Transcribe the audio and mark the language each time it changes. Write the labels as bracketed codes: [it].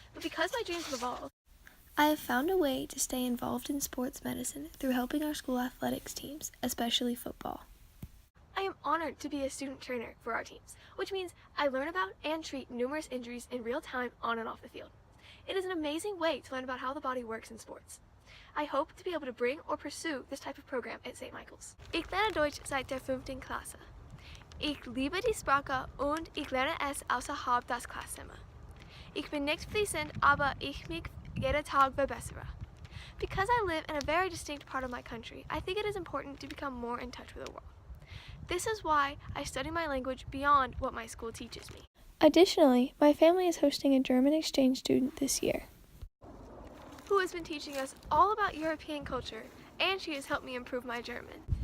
[en] But because my dreams have evolved, I have found a way to stay involved in sports medicine through helping our school athletics teams, especially football. I am honored to be a student trainer for our teams, which means I learn about and treat numerous injuries in real time on and off the field. It is an amazing way to learn about how the body works in sports. I hope to be able to bring or pursue this type of program at St. Michael's. [de] Ich lerne Deutsch seit der 5. Klasse. Ich liebe die Sprache und ich lerne es außerhalb das Klassenzimmer. Ich bin nicht fließend, aber ich mich jeden Tag verbessere. [en] Because I live in a very distinct part of my country, I think it is important to become more in touch with the world. This is why I study my language beyond what my school teaches me. Additionally, my family is hosting a German exchange student this year, who has been teaching us all about European culture, and she has helped me improve my German.